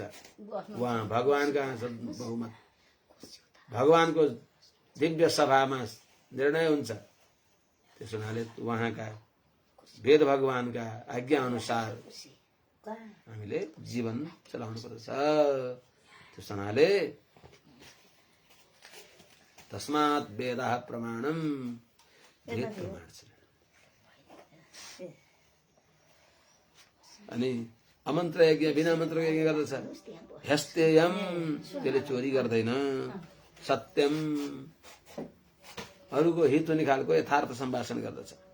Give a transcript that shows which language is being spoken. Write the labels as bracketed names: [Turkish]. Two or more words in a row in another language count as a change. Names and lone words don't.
[Nepali] उहाँ भगवान कहाँ छ बहुमत? भगवानको दिव्य सभामा निर्णय हुन्छ। त्यस हुनाले उहाँका वेद भगवानका आज्ञा अनुसार हामीले जीवन चलाउनु पर्दछ। त्यस हुनाले [Sanskrit] तस्मात् वेदः प्रमाणम, [Nepali] वेद प्रमाण छ। अनि अमन्त्र यज्ञ, बिना मन्त्रको यज्ञ गर्दछ। ह्यस्तेयम, त्यसले चोरी गर्दैन। सत्यम, अरूको हित हुने खालको यथार्थ सम्भाषण गर्दछ।